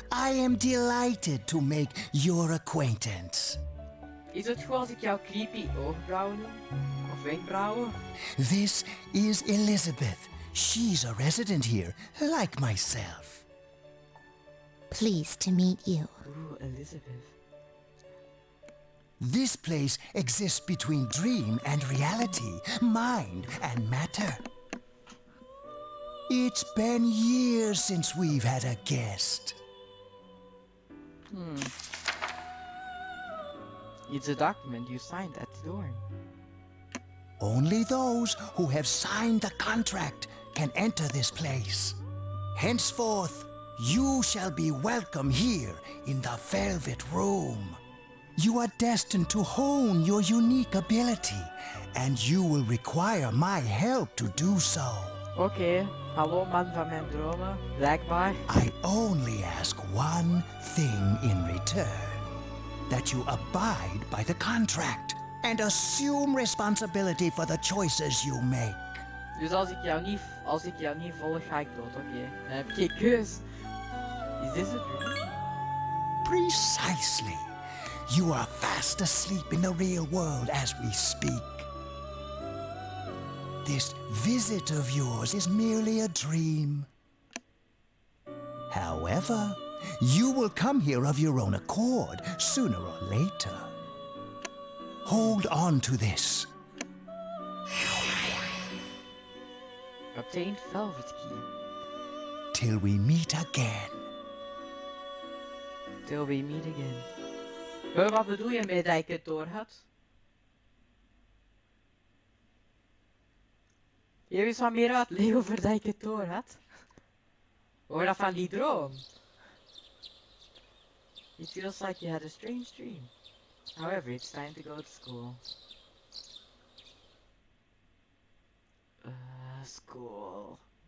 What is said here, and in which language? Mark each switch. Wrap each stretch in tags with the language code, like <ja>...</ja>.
<en>I am delighted to make your acquaintance.</en> <nl>Is het goed als ik jou creepy oogbrouwen noem? Of wenkbrauwen?</nl> <en>This is Elizabeth. She's a resident here, like myself. Pleased to meet you. Ooh, Elizabeth. This place exists between dream and reality, mind and matter. It's been years since we've had a guest. It's a document you signed at the door. Only those who have signed the contract can enter this place. Henceforth, you shall be welcome here in the Velvet Room. You are destined to hone your unique ability, and you will require my help to do so.</en> <nl>Oké, hallo man van mijn dromen, blijkbaar.</nl> <en>I only ask one thing in return. That you abide by the contract and assume responsibility for the choices you make.</en> <nl>Dus als ik jou niet volg, ga ik dood, oké. Dan heb ik geen keus.</nl> <en>Is this a dream? Precisely. You are fast asleep in the real world as we speak. This visit of yours is merely a dream. However, you will come here of your own accord, sooner or later. Hold on to this. Obtained velvet key. Till we meet again. Till we meet again.</en> <nl>Wat bedoel je met dat ik het door had? Je wist wat meer uitleggen over dat ik het door had? Hoor dat van die droom?</nl> <en>It feels like you had a strange dream. However, it's time to go to school. School.</en>